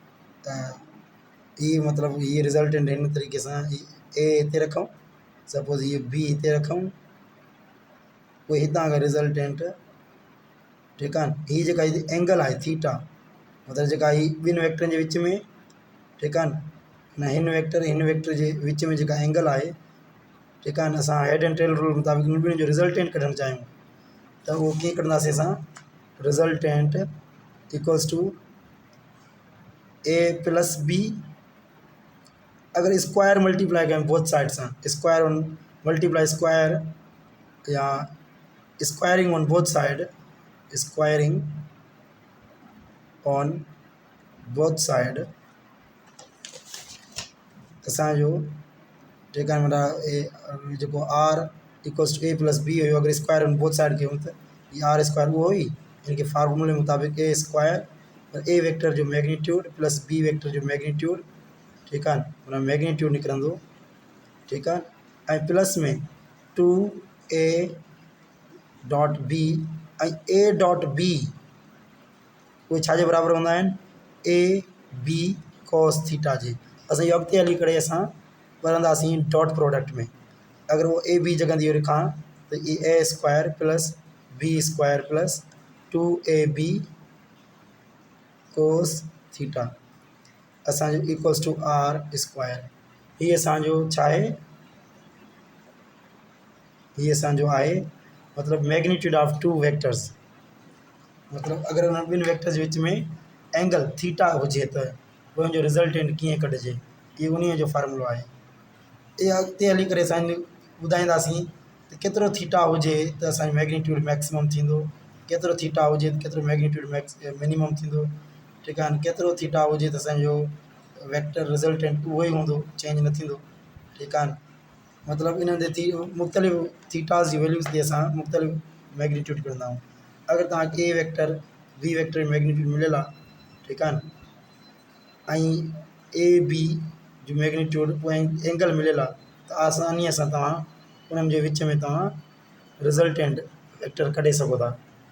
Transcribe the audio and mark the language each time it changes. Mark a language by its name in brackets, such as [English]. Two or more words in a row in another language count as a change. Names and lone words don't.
[Sindhi] मतिलबु हीअ रिज़ल्टेंट हिन तरीक़े सां ए हिते रखूं, सपोज़ हीअ बी हिते रखूं, पोइ हितां अगरि रिज़ल्टेंट, ठीकु आहे न, हीअ जेका हिते एंगल आहे थीटा, मतिलबु जेका हीअ ॿिनि वेक्टरनि जे विच में, ठीकु आहे न, हिन वेक्टर जे विच में जेका एंगल आहे, ठीकु आहे न, असां [English] head and tail rule [Sindhi] मुताबिक़ इन ॿिन्हिनि जो रिज़ल्टेंट कढणु चाहियूं त उहो कीअं कढंदासीं असां, [English] resultant equals to A plus B, अगरि square multiply कयूं both side सां, square on multiply square, or squaring on both side, squaring on both side, [Sindhi] असांजो, ठीकु आहे, माना जेको [English] R equals to A plus B [Sindhi] हुयो, अगरि [English] square on both [Sindhi] साइड कयूं त हीअ [English] R square [Sindhi] उहो हुई, हिनखे फार्मूले मुताबिक़ [English] A square A vector [Sindhi] जो [English] magnitude plus B vector [Sindhi] जो मैग्नीट्यूड, ठीकु आहे, माना मैग्नीट्यूड निकिरंदो, ठीकु आहे, ऐं प्लस में [English] 2a dot B, [Sindhi] ऐं [English] A dot B [Sindhi] उहे छाजे बराबरि हूंदा आहिनि, [English] A B cos theta जे। [Sindhi] असां इहो अॻिते हली करे असां पढ़ंदासीं [English] dot product [Sindhi] में, अगरि उहो [English] A B [Sindhi] जॻह ते इहो लिखां त [English] A square plus B square plus 2ab cos theta [Sindhi] असांजो [English] equals to R square. [Sindhi] हीअ असांजो छा आहे, हीअ असांजो आहे मतिलबु [English] magnitude of 2 vectors, [Sindhi] मतिलबु अगरि उन ॿिनि वेक्टर्स जे विच में [English] angle theta [Sindhi] हुजे त पोइ हुनजो रिज़ल्टेंट कीअं कढिजे, इहो उन जो फार्मूलो आहे। इहा अॻिते हली करे असां ॿुधाईंदासीं त केतिरो थीटा हुजे त असांजो [English] magnitude maximum [Sindhi] थींदो, केतिरो थीटा हुजे त केतिरो [English] magnitude minimum [Sindhi] थींदो, ठीकु आहे न, केतिरो थीटा हुजे त असांजो [English] vector resultant [Sindhi] उहो ई हूंदो, चेंज न थींदो, ठीकु आहे न। मतिलबु इन्हनि ते मुख़्तलिफ़ थीटास जी वैल्यूज़ ते असां मुख़्तलिफ़ मैग्नीट्यूड कढंदा आहियूं। अगरि तव्हांखे [English] A vector B vector magnitude [Sindhi] मिलियल आहे, ठीकु आहे न, ऐं [English] A B [Sindhi] जो मैग्नीट्यूड पोइ एंगल मिलियल आहे, त आसानीअ सां तव्हां उन्हनि जे विच में तव्हां [English] resultant vector [Sindhi] कढी सघो था।